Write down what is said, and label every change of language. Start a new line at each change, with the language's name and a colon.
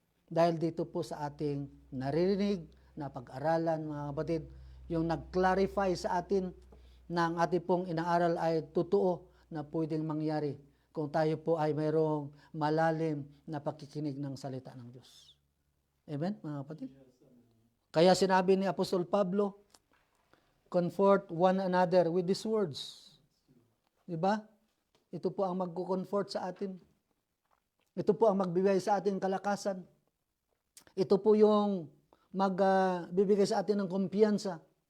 Filipino: Dahil dito po sa ating naririnig na pag-aralan, mga kapatid, yung nag-clarify sa atin na ang ating pong inaaral ay totoo na pwedeng mangyari kung tayo po ay mayroong malalim na pakikinig ng salita ng Diyos. Amen, mga kapatid? Kaya sinabi ni
English: Apostol Pablo, comfort one another with these words.
Filipino: Diba? Ito po ang magko-comfort sa atin. Ito po ang magbibigay sa atin kalakasan. Ito po yung magbibigay sa atin ng kumpiyansa.